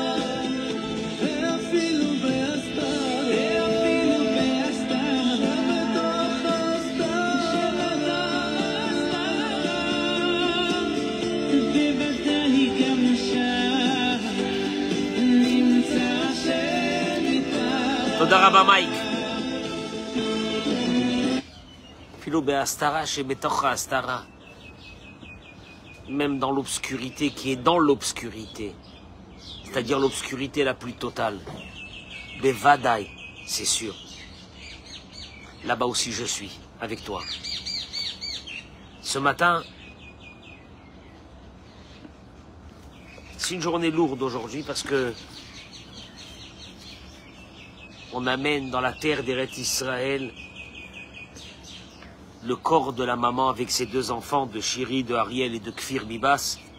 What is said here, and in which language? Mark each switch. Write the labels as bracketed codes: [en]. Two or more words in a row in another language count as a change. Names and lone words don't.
[he] ואפילו בהסתרה, בתוך ההסתרה, בוודאי גם שם נמצא השם יתברך. תודה רבה מייק. אפילו בהסתרה שבתוך ההסתרה, [fr] même dans l'obscurité qui est dans l'obscurité, c'est-à-dire l'obscurité la plus totale, Bevadaï, c'est sûr. Là-bas aussi je suis, avec toi. Ce matin, c'est une journée lourde aujourd'hui parce que on amène dans la terre d'Eretz Israël le corps de la maman avec ses deux enfants, de Shiri, de Ariel et de Kfir Bibas.